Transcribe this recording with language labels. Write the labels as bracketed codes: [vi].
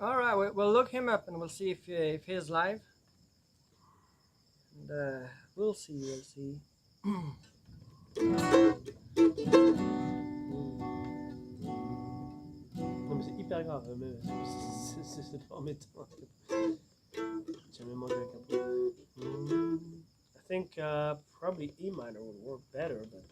[en] All right, we'll look him up and we'll see if he's live. And we'll see. [fr] Non mais c'est hyper grave, mais c'est pas embêtant. J'ai jamais mangé un capot. [en] I think probably E minor would work better, but